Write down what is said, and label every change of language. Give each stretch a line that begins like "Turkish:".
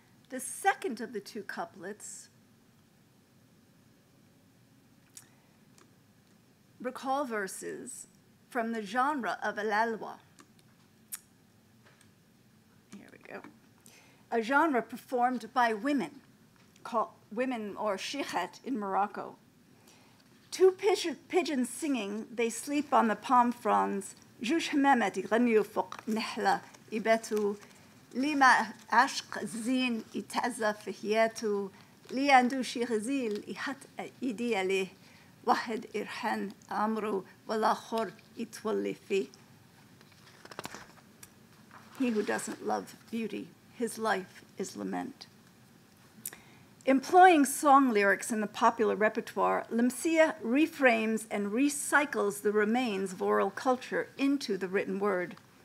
English: The second of the two couplets recall verses from the genre of al-alwa. Here we go. A genre performed by women, called women or shikhat in Morocco. Two pigeons singing, they sleep on the palm fronds.
Arabic: جوج حمامات يغنيوا فوق نحلة يباتوا لما عشق الزين يتعزى في حياته لي عنده شي غزيل يحط ايدي عليه واحد يرحن عمره والآخر يتولي فيه.
English: He who doesn't love beauty, his life is lament. Employing song lyrics in the popular repertoire, Lemsia reframes and recycles the remains of oral culture into the written word.